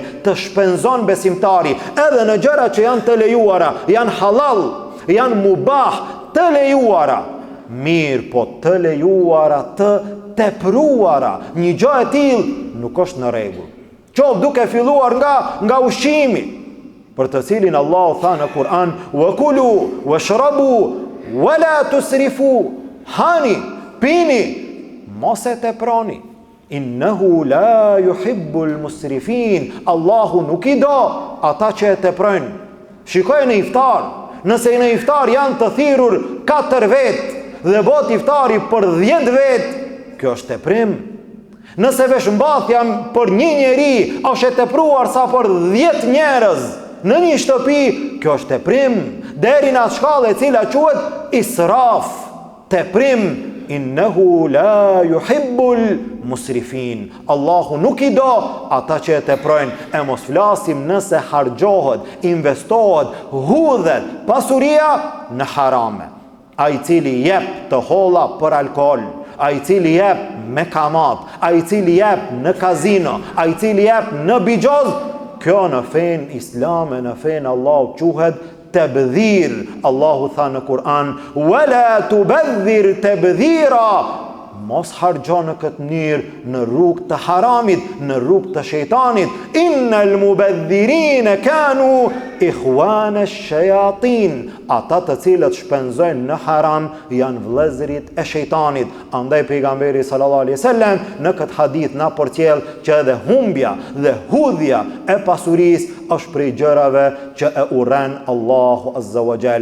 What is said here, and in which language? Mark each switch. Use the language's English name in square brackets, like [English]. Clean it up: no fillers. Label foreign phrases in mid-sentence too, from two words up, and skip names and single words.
[Albanian] Të shpenzon besimtari edhe në gjëra që janë të lejuara, janë halal, janë mubah, të lejuara. Mirë, po të lejuara, të tepruara, një gjë e tillë nuk është në rregull. Qoftë duke filluar nga ushqimi, për të cilin Allahu tha në Kur'an: [Arabic] "وكلوا واشربوا ولا تسرفوا", hani, [Albanian] pini, mos e teproni. [Arabic] "إنه لا يحب المسرفين", [Albanian] Allahu nuk i do ata që e teprojnë. Shikoj në iftar, nëse në iftar janë të thirrur 4 vetë dhe bot iftari për 10 vetë, kjo është teprim. Nëse veshmbathja për një njeri është e tepruar sa për 10 njerëz në një shtëpi, kjo është teprim, deri në atë shkallë e cila quhet israf, teprim. [Arabic] "إنه لا يحب المسرفين", [Albanian] Allahu nuk i do ata që e teprojnë. E mos flasim nëse harxhohet, investohet, hudhet pasuria në harame. Ai cili jep të holla për alkool, ai cili jep me kamat, ai cili jep në kazino, ai cili jep në bigjoz, kjo në fen islame, në fen Allahu quhet tebdhir. Allahu tha në Kur'an: [Arabic] "ولا تبذر تبذيرا", [Albanian] mos harxho në këtë mënyrë në rrugë të haramit, në rrugë të shejtanit. [Arabic] إن المبذرين كانوا إخوان الشياطين. [Albanian] Ata të cilët shpenzojnë në haram janë vëllezërit e shejtanit. Andaj pejgamberi [Arabic] صلى الله عليه وسلم [Albanian] në këtë hadith na përcjell që edhe humbja dhe hudhja e pasurisë është prej gjërave që e urren Allahu [Arabic] عز وجل.